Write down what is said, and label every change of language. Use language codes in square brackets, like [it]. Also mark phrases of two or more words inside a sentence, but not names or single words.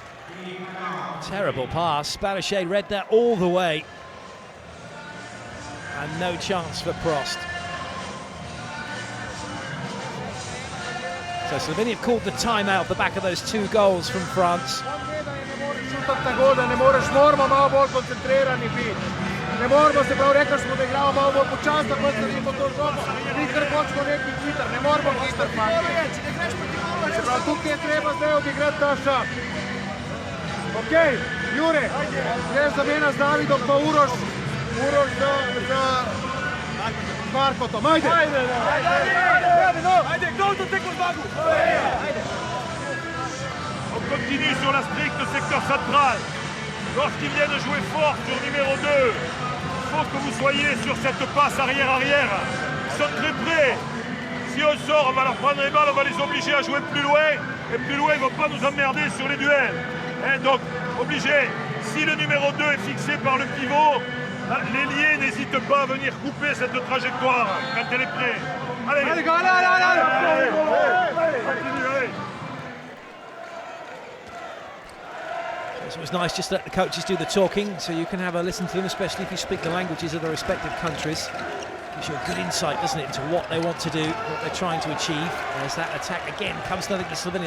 [en] Terrible pass. Barrichet read that all the way. and no chance for Prost. So Slovenia have called the timeout off the back of those 2 goals from France. [sl] Ne moreš, moramo malo bolj koncentrirani biti. Ne moramo, se pravi, rekli smo, da igramo malo bolj počasno, ko sledimo to žogo. Mi kar hočemo neki hiter, ne moramo hiter, fanti. Se pravi, tukaj je treba zdaj odigrati ta šah. Ok, Jure, greš za mena z Davidom pa Uroš za Markotom, ajde! Ajde, kdo to tekmo zmagu? [fr] On continue sur la stricte secteur central. Lorsqu'ils viennent jouer fort sur numéro 2, il faut que vous soyez sur cette passe arrière-arrière. Ils sont très près. Si on sort, on va leur prendre les balles, on va les obliger à jouer plus loin. Et plus loin, ils ne vont pas nous emmerder sur les duels. Et donc, obligé, si le numéro 2 est fixé par le pivot, l'ailier n'hésite pas à venir couper cette trajectoire quand elle est prête. Allez, allez, allez, continue, allez. [en] So it was nice just to let the coaches do the talking, so you can have a listen to them, especially if you speak the languages of the respective countries. Gives you a good insight, doesn't it, into what they want to do, what they're trying to achieve. As that attack again comes nothing to Slovenia.